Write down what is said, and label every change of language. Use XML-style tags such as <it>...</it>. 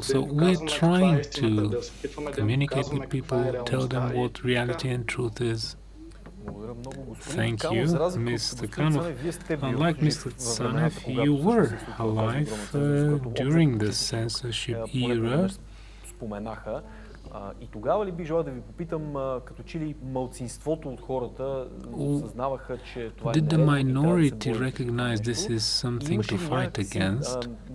<en>So we're trying to communicate with people, tell them what reality and truth is. Thank you, Mr. Kanov. Unlike Mr. Tsanev, you were alive during the censorship era.</en> <bg>И тогава ли би желал да ви попитам, като че ли малцинството от хората осъзнаваха, че това е</bg> <en>Did the minority recognize this is something to fight against?</en>